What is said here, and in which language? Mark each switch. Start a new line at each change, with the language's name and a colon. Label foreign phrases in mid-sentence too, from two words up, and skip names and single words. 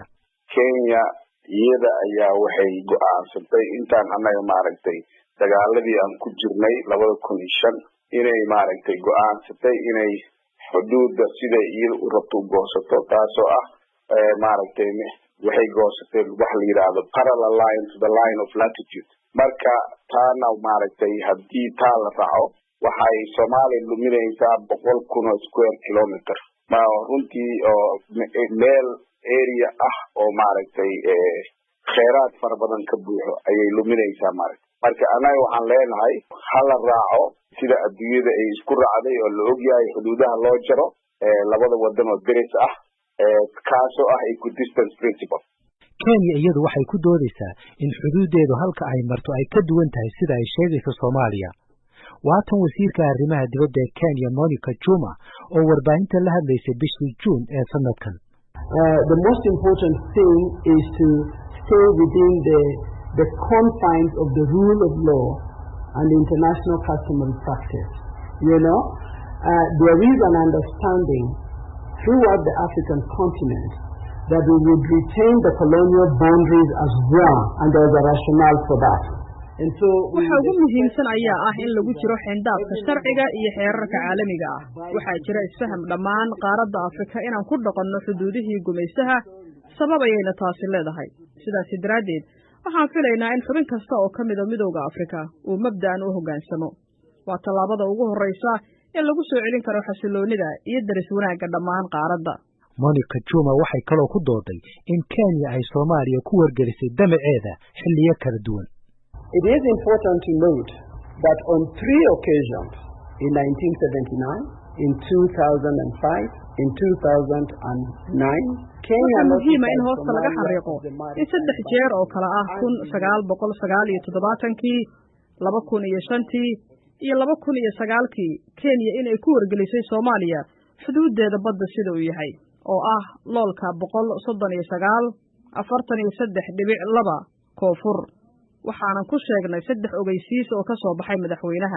Somali: Kenya iyada ayaa waxay go'aansatay intaan annaga maaragtay dagaaladii aan ku jirnay 2005 inay maaragtay go'aansatay inay xuduudda sida iyada u rabto u goosato, taasoo ah maaragtay waxay goosatay wax la yiraahdo
English: parallel line to the line of latitude
Somali: marka taana maaragtay haddii taa la raaco waxay Soomaaliya luminaysaa 100,000
English: square kilometer
Somali: ma runtii oo meel area oo maaragtay kheyraad fara badan ka buuxo ayay luminaysaa marka anaga waxaan leenahay hal raaco sida adduunyada ay isku raacday oo la ogyahay xuduudaha loo jaro labada wadan oo deris ah kaasoo ah
English: equidistance principle.
Somali: Kenya iyadu waxay ku doodaysaa in xuduudeedu halka ay marto ay ka duwan tahay sida ay sheegayso Soomaaliya. Waatan wasiirka arrimaha dibadda ee Kenya Monica Juma oo warbaahinta la hadlaysay bishii June ee sanadkan.
English: The most important thing is to stay within the confines of the rule of law and international customary practice. You know, there is an understanding throughout the African continent that we would retain the colonial boundaries as one, and there is a rationale for that.
Somali: waxa ugu muhiimsan ayaa ah in lagu jiro xeyndaabka sharciga iyo xeerarka caalamiga ah waxaa jira isfaham dhammaan qaaradda Afrika inaan ku dhaqanno xuduudihii gumaysaha sabab ayayna taasi leedahay sidaas daraadeed waxaan filaynaa in xubin kasta oo ka mid ah midowga Afrika uu mabda'an u hoggaansamo waa tallaabada ugu horeysa ee lagu soo celin karo xasiloonida iyo daris wanaagga dhammaan qaaradda. Monica Juma waxay kaloo ku dooday in Kenya ay Soomaaliya ku wargelisay damaceeda xilliyo kala duwan.
English: It is important to note that on 3 occasions, in 1979, in 2005, in 2009, Kenya
Somali: muhiima in hoosta laga xariiqo in 3 jeer oo kala ah 1979kii 2005kii iyo 2009kii Kenya inay ku wargelisay Soomaaliya xuduudeeda badda sida uu yahay oo ah loolka 139.43.2 koonfur waxaan ku sheegnay 3 ogeysiis oo ka soo baxay madaxweynaha.